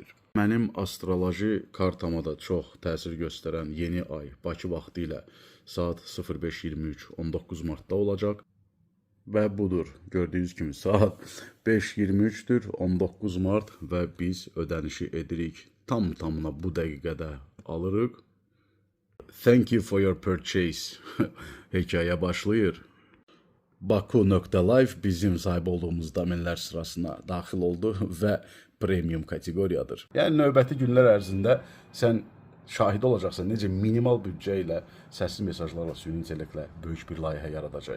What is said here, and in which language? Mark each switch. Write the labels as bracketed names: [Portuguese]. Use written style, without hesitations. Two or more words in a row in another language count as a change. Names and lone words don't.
[Azerbaijani] Mənim astroloji kartama da çox təsir göstərən yeni ay Bakı vaxtı ilə saat 05:23 19 Martda olacaq. Və budur. Gördüyünüz kimi saat 5:23-dür 19 Mart və biz ödənişi edirik. Tam-tamına bu dəqiqədə alırıq. [English] Thank you for your purchase. [Azerbaijani] Hekayə başlayır. Baku.live bizim sahib olduğumuz domenlər sırasına daxil oldu və premium kateqoriyadır. Yəni növbəti günlər ərzində sən şahid olacaqsan necə minimal büdcə ilə səsli mesajlarla süni intellektlə böyük bir layihə yaradacağıq.